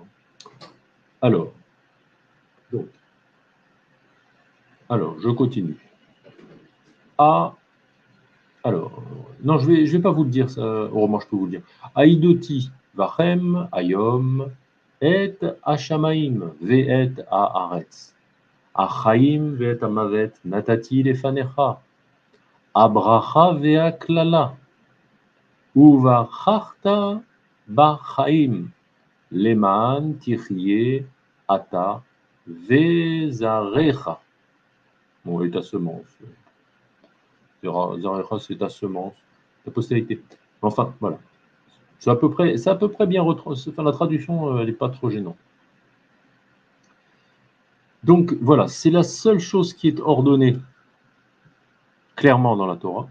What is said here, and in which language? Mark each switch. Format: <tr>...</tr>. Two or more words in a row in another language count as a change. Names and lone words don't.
<fr>Alors, je continue. Alors, non, je vais pas vous le dire, ça. Heureusement, je peux vous le dire.</fr> <he>העידותי בכם היום את השמים ואת הארץ. החיים ואת המות נתתי לפניך. הברכה והקללה. ובחרת בחיים למען תחיה אתה וזרעך.</he> <fr>Bon, et ta semence. Zarecha, c'est ta semence, ta postérité. Enfin, voilà. C'est à peu près bien retranscrit. Enfin, la traduction, elle n'est pas trop gênante. Donc, voilà, c'est la seule chose qui est ordonnée clairement dans la Torah.</fr>